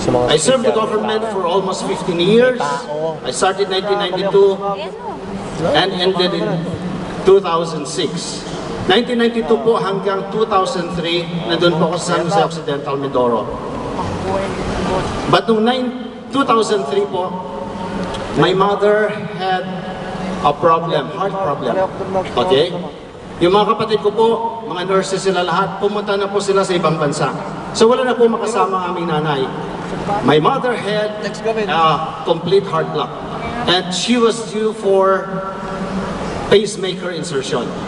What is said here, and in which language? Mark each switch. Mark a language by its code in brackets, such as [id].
[en] I served the government for almost 15 years. I started in 1992 and ended in 2006. [tl] 1992 po hanggang 2003, nandun po ako sa San Jose Occidental, Mindoro. [en] But [tl] noong 2003 po, [en] my mother had a problem, heart problem. Okay? [tl] Yung mga kapatid ko po, mga nurses sila lahat, pumunta na po sila sa ibang bansa. So wala na po makasama ang aming nanay. [en] My mother had a complete heart block. And she was due for pacemaker insertion.